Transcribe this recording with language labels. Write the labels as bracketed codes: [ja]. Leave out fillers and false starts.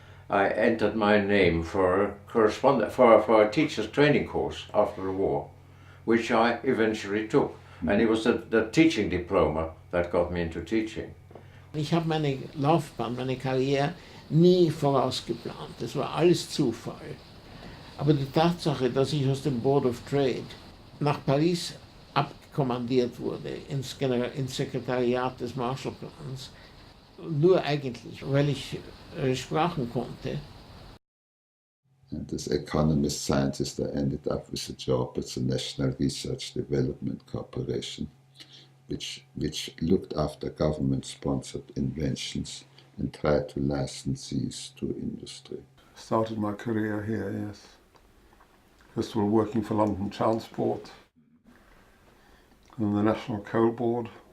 [en] I entered my name for a teacher's training course after the war, which I eventually took. And it was the teaching diploma that got me into teaching. [de] Ich habe meine Laufbahn, meine Karriere nie vorausgeplant. Das war alles Zufall. Aber die Tatsache, dass ich aus dem Board of Trade nach Paris abkommandiert wurde, ins Sekretariat des Marshallplans, nur eigentlich, weil ich Sprachen konnte. [en] And as economist scientist, I ended up with a job at the National Research Development Corporation, which looked after government-sponsored inventions and tried to license these to industry. Started my career here, yes. First of all, working for London Transport and the National Coal Board.